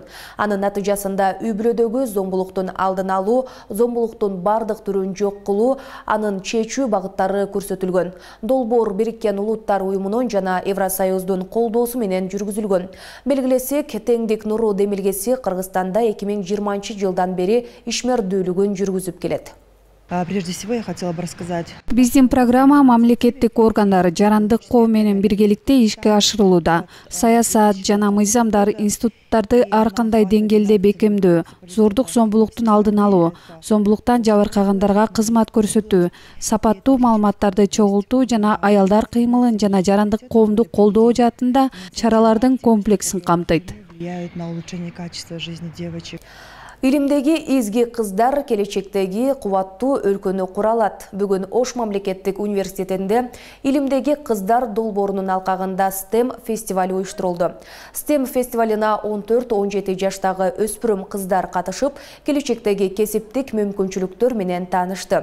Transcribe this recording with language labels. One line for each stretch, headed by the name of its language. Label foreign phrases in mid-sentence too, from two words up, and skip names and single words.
Kyrgyz: Анын натыйжасында үй-бүлөдөгү зомбулуктун алдын алуу, зомбулуктун бардык түрүн жок кылуу, анын чечүү багыттары көрсөтүлгөн. Долбоор Бириккен Улуттар уюмунун жана Евросоюздун колдоосу менен жүргүзүлгөн. Белгилесек, теңдик нуру демилгеси Кыргызстанда 2020 жылдан бери ишмердүүлүгүн жүргүзүп келет.
Russian: Прежде всего я хотела бы рассказать.
Kyrgyz: Биздин программа мамлекеттик органдар жарандык коом менен биргеликте ишке ашырылууда. Саясат жана мыйзамдар, институттарды ар кандай деңгээлде бекемдөө, зордук зомбулуктун алдын алуу, зомбулуктан жабыркагандарга кызмат көрсөтүү, сапаттуу маалыматтарды чогултуу жана аялдар кыймылын жана жарандык коомду колдоо жаатында чаралардын комплексин камтыйт.
Russian: Влияет на улучшение качества жизни девочек.
Kyrgyz: Илимдеги изги кыздар келечектеги кубаттуу өлкөнү кура алат. Бүгүн Ош мамлекеттик университетинде илимдеги кыздар долбоорунун алкагында STEM фестивали уюштурулду. STEM фестивалына 14-17 жаштагы өспүрүм кыздар катышып, келечектеги кесиптик мүмкүнчүлүктөр менен таанышты.